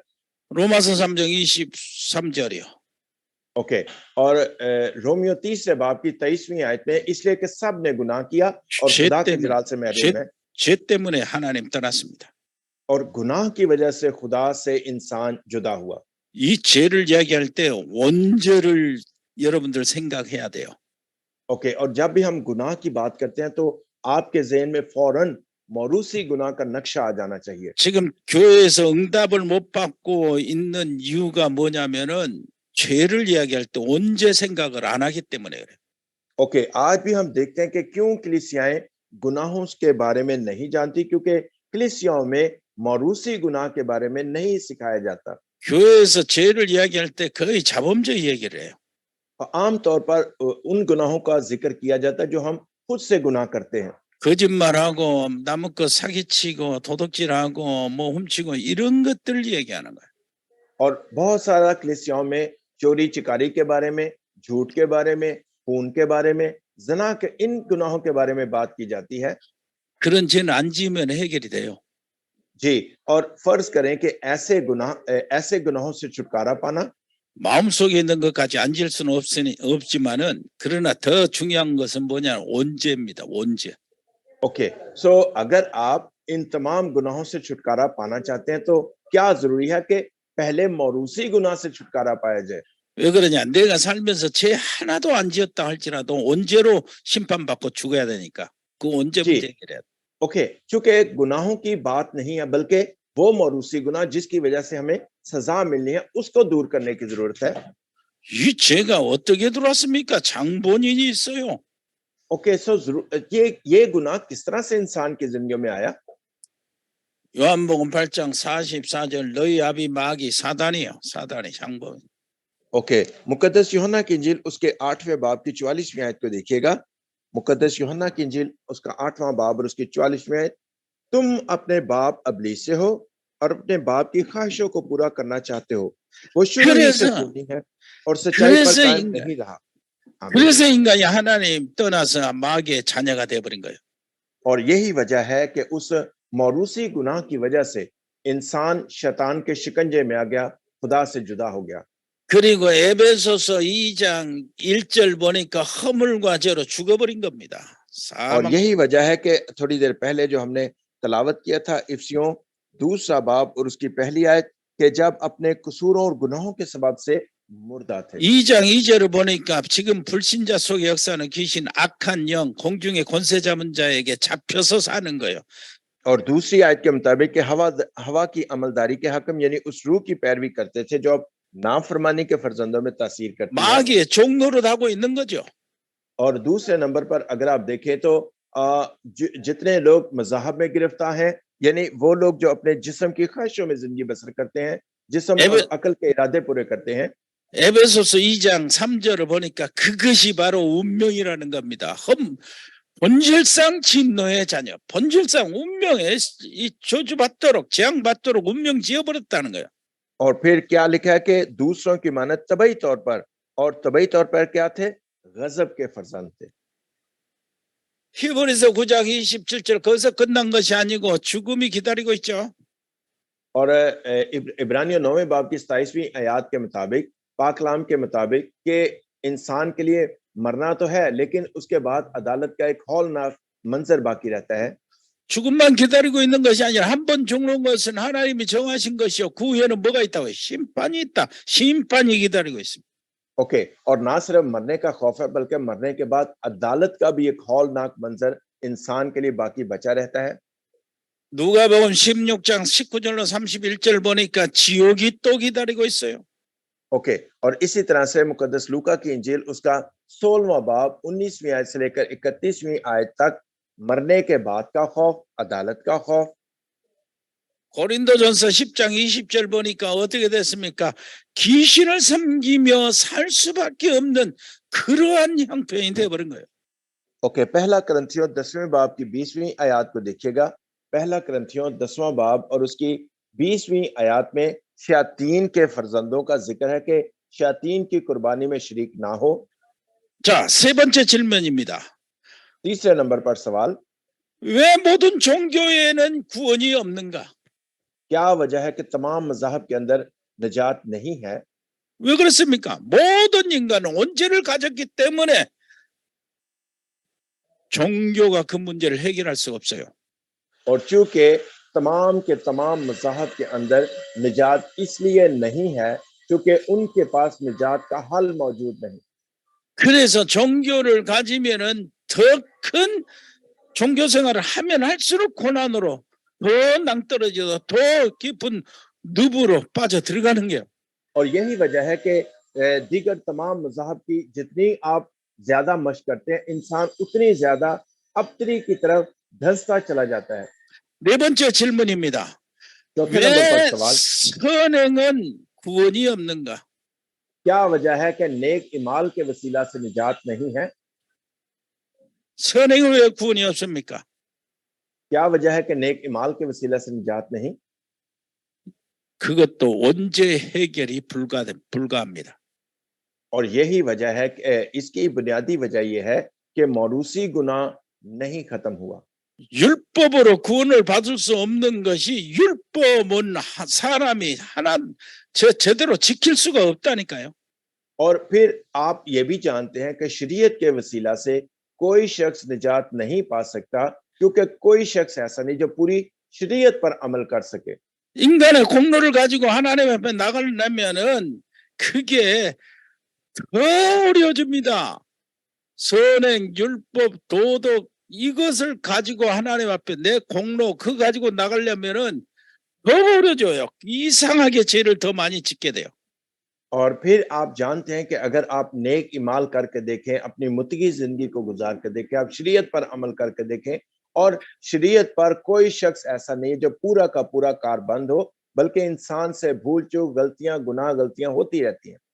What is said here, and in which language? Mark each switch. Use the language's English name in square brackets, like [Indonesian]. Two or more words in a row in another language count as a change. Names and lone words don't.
[Korean] 로마서 3장 23절이요. [Urdu] اوکے اور رومیو 3رے باب کی 23ویں آیت میں اس لیے کہ سب نے گناہ کیا اور خدا کے جلال سے محروم ہے [Korean] 죄 때문에 하나님 떠났습니다. [Urdu] اور گناہ کی وجہ سے خدا سے انسان جدا ہوا [Korean] 이 죄를 이야기할 때 원죄를 여러분들 생각해야 돼요. [Urdu] اوکے اور جب بھی ہم گناہ کی بات کرتے ہیں تو آپ کے ذہن میں فوراً موروثی گناہ کا نقشہ آ جانا چاہیے [Korean] 지금 교회에서 응답을 못 받고 있는 이유가 뭐냐면은 죄를 이야기할 때 원죄 생각을 안 하기 때문에 그래요. [Urdu] اوکے آج بھی ہم دیکھتے ہیں کہ کیوں کلیسیائیں گناہوں کے بارے میں نہیں جانتی کیونکہ کلیسیاؤں میں موروثی گناہ کے بارے میں نہیں سکھایا جاتا [Korean] 교회에서 죄를 이야기할 때 거의 자범적 얘기를 해요. [Urdu] عام طور پر ان گناہوں کا ذکر کیا جاتا ہے جو ہم خود سے گناہ کرتے ہیں [Korean] 거짓말하고 남의 거 사기치고 도둑질하고 뭐 훔치고 이런 것들 얘기하는 거예요. [Urdu] اور بہت سارا کلیسیاؤں میں چوری چکاری کے بارے میں جھوٹ کے بارے میں خون کے بارے میں زنا کے ان گناہوں کے بارے میں بات کی جاتی ہے [Korean] 그런 죄는 안 지으면 해결이 돼요. [Urdu] جی اور فرض کریں کہ ایسے گناہوں سے چھٹکارا پانا [Korean] 마음속에 있는 것까지 안 지을 수는 없지만은 그러나 더 중요한 것은 뭐냐 원죄입니다. 원죄. [English] okay so [Urdu] اگر آپ ان تمام گناہوں سے چھٹکارا پانا چاہتے ہیں تو کیا ضروری ہے کہ پہلے موروثی گناہ سے چھٹکارا پایا جائے [Korean] 왜 그러냐? 내가 살면서 죄 하나도 안 지었다 할지라도 원죄로 심판받고 죽어야 되니까 그 원죄 [Urdu] जी। [Korean] 문제 해결해야 돼. [Urdu] اوکے چونکہ گناہوں کی بات نہیں ہے بلکہ وہ موروثی گناہ جس کی وجہ سے ہمیں سزا ملنی ہے اس کو دور کرنے کی ضرورت ہے [Korean] 이 죄가 어떻게 들어왔습니까? 장본인이 있어요. [English] okay so [Urdu] یہ گناہ کس طرح سے انسان کی زندگی میں آیا [Korean] 요한복음 8장 44절 너희 아비 마귀 사단이요. 사단이 장본인. [Urdu] اوکے مقدس یوحنا کی انجیل اس کے 8ویں باب کی 44ویں آیت کو دیکھیے گا مقدس یوحنا کی انجیل اس کا 8واں باب اور اس کی 44ویں آیت تم اپنے باپ ابلیس سے ہو اور اپنے باپ کی خواہشوں کو پورا کرنا چاہتے ہو وہ شروع ہی سے خونی ہے اور سچائی پر قائم نہیں رہا [Korean] 그래서 인간이 하나님 떠나서 마귀의 자녀가 되어버린 거예요. [Urdu] اور یہی وجہ ہے کہ اس موروثی گناہ کی وجہ سے انسان شیطان کے شکنجے میں آ گیا خدا سے جدا ہو گیا [Korean] 그리고 에베소서 2장 1절 보니까 허물과 죄로 죽어버린 겁니다. [Urdu] اور یہی وجہ ہے کہ تھوڑی دیر پہلے جو ہم نے تلاوت کیا تھا افسیوں 2را باب اور اس کی پہلی آیت کہ جب اپنے قصوروں اور گناہوں کے سبب سے مردہ تھے [Korean] 2장 2절을 보니까 지금 불신자 속의 역사는 귀신 악한 영 공중의 권세 잡은 자에게 잡혀서 사는 거예요. [Urdu] اور دوسری آیت کے مطابق کہ ہوا کی عملداری کے حاکم یعنی اس روح کی پیروی کرتے تھے جو اب نافرمانی کے فرزندوں میں تاثیر کرتی ہے [Korean] 마귀의 종노릇 하고 있는 거죠. [Urdu] اور دوسرے نمبر پر اگر آپ دیکھیں تو جتنے لوگ مذہب میں گرفتار ہیں یعنی وہ لوگ جو اپنے جسم کی خواہشوں میں زندگی بسر کرتے ہیں جسم اور عقل کے ارادے پورے کرتے ہیں [Korean] 에베소서 2장 3절을 보니까 그것이 바로 운명이라는 겁니다. 본질상 진노의 자녀, 본질상 운명에 이 저주받도록 재앙받도록 운명 지어버렸다는 거예요. [Urdu] اور پھر کیا لکھا ہے کہ دوسروں کی مانند طبعی طور پر، اور طبعی طور پر کیا تھے? غضب کے فرزند تھے. [Korean] 히브리서 9장 27절 거기서 끝난 것이 아니고 죽음이 기다리고 있죠. [Urdu] اور عبرانیوں 9ویں باب کی 27ویں آیت کے مطابق، پاک کلام کے مطابق، کہ انسان کے لیے مرنا تو ہے، لیکن اس کے بعد عدالت کا ایک ہولناک منظر باقی رہتا ہے. [Korean] 죽음만 기다리고 있는 것이 아니라 한 번 죽는 것은 하나님이 정하신 것이요, 그 후에는 뭐가 있다고요? 심판이 있다. 심판이 기다리고 있습니다. [Urdu] اوکے، اور نہ صرف مرنے کا خوف ہے، بلکہ مرنے کے بعد عدالت کا بھی ایک ہولناک منظر انسان کے لیے باقی بچا رہتا ہے. [Korean] 누가복음 16장 19절로 31절 보니까 지옥이 또 기다리고 있어요. [Urdu] اوکے، اور اسی طرح سے مقدس لوقا کی انجیل اس کا 16واں باب 19ویں آیت سے لے کر 31ویں آیت تک مرنے کے بعد کا خوف، عدالت کا خوف. [Korean] 고린도전서 10장 20절 보니까 어떻게 됐습니까? 귀신을 섬기며 살 수밖에 없는 그러한 형편이 되어버린 거예요. [Urdu] اوکے، پہلا کرنتھیوں 10ویں باب کی 20ویں آیت کو دیکھیے گا. پہلا کرنتھیوں 10واں باب اور اس کی 20ویں آیت میں شیطان کے فرزندوں کا ذکر ہے کہ شیطان کی قربانی میں شریک نہ ہو. [Korean] 자, 세 번째 질문입니다. [Urdu] تیسرے نمبر پر سوال, [Korean] 왜 모든 종교에는 구원이 없는가? [Urdu] کیا وجہ ہے کہ تمام مذاہب کے اندر نجات نہیں ہے? [Korean] 왜 그렇습니까? 모든 인간은 원죄를 가졌기 때문에 종교가 그 문제를 해결할 수가 없어요. [Urdu] اور چونکہ تمام کے تمام مذاہب کے اندر نجات اس لیے نہیں ہے کیونکہ ان کے پاس نجات کا حل موجود نہیں. [Korean] 그래서 종교를 가지면은 더 큰 종교 생활을 하면 할수록 고난으로 더 낭떠러져서 더 깊은 늪으로 빠져 들어가는 게요. [Urdu] اور یہی وجہ ہے کہ دیگر تمام مذاہب کی جتنی آپ زیادہ مشق کرتے ہیں، انسان اتنی زیادہ ابتری کی طرف دھنستا چلا جاتا ہے. [Korean] 네 번째 질문입니다. [Urdu] چوتھے نمبر پر [Korean] 왜 [Urdu] सवाल, [Korean] 선행은 구원이 없는가? [Urdu] کیا وجہ ہے کہ نیک اعمال کے وسیلہ سے نجات نہیں ہے? [Korean] 선행은 왜 구원이 없습니까? [Urdu] کیا وجہ ہے کہ نیک اعمال کے وسیلہ سے نجات نہیں? [Korean] 그것도 원죄 해결이 불가합니다. [Urdu] اور یہی وجہ ہے کہ اس کی بنیادی وجہ یہ ہے کہ موروثی گناہ نہیں ختم ہوا. [Korean] 율법으로 구원을 받을 수 없는 것이 율법은 사람이 제대로 지킬 수가 없다니까요. [Urdu] اور پھر آپ یہ بھی جانتے ہیں کہ شریعت کے وسیلہ سے کوئی شخص نجات نہیں پا سکتا، کیونکہ کوئی شخص ایسا نہیں جو پوری شریعت پر عمل کر سکے. [Korean] 인간의 공로를 가지고 하나님 앞에 나가려면은 그게 더 어려워집니다. 선행, 율법, 도덕 이것을 가지고 하나님 앞에 내 공로 그거 가지고 나가려면은 더 어려워져요. 이상하게 죄를 더 많이 짓게 돼요. [Urdu] اور پھر آپ جانتے ہیں کہ اگر آپ نیک اعمال کر کے دیکھیں، اپنی متقی زندگی کو گزار کر دیکھیں، آپ شریعت پر عمل کر کے دیکھیں، اور شریعت پر کوئی شخص ایسا نہیں جو پورا کا پورا کاربند ہو، بلکہ انسان سے بھول چوک، غلطیاں، گناہ، غلطیاں ہوتی رہتی ہیں.